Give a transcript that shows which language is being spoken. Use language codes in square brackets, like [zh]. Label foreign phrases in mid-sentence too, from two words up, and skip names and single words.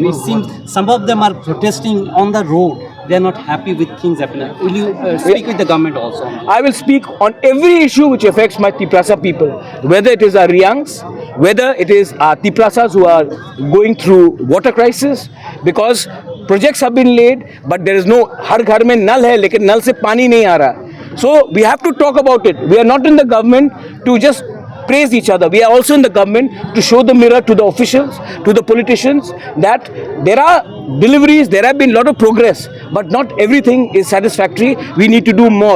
[en] It seems some of them are protesting on the road. They are not happy with things happening. Will you speak with the government also? I will speak on every issue which affects my Tiprasa people, whether it is our Riyangs, whether it is our Tiprasas who are going through water crisis, because projects have been laid, but there is no [hi] har ghar mein nal hai, lekin nal se pani nahi aa raha. [en] So we have to talk about it. We are not in the government to just praise each other. We are also in the government to show the mirror to the officials, to the politicians, that there are deliveries, there have been a lot of progress, but not everything is satisfactory. We need to do more.